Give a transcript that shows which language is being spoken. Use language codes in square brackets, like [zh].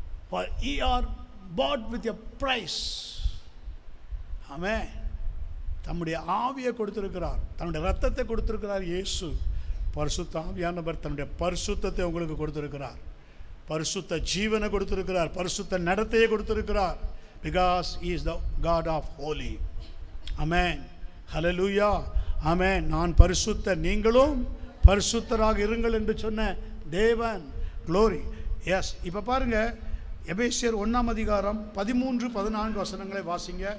[en] For ye are bought with a price. [ta] ஆமென். தம்முடைய ஆவியை கொடுத்திருக்கிறார், தன்னுடைய ரத்தத்தை கொடுத்திருக்கிறார். இயேசு பரிசுத்த ஆவியானவர் தன்னுடைய பரிசுத்தத்தை உங்களுக்கு கொடுத்திருக்கிறார். பரிசுத்த ஜீவனை கொடுத்திருக்கிறார். பரிசுத்த நடத்தையை கொடுத்திருக்கிறார். [en] Because he is the God of holy. [ta] ஆமென். ஹல்லேலூயா. ஆமென். நான் பரிசுத்தர், நீங்களும் பரிசுத்தராக இருங்கள் என்று சொன்ன தேவன். க்ளோரி. எஸ். இப்போ பாருங்க, எபேசியர் 1ஆம் அதிகாரம் 13-14 வசனங்களை வாசிங்க.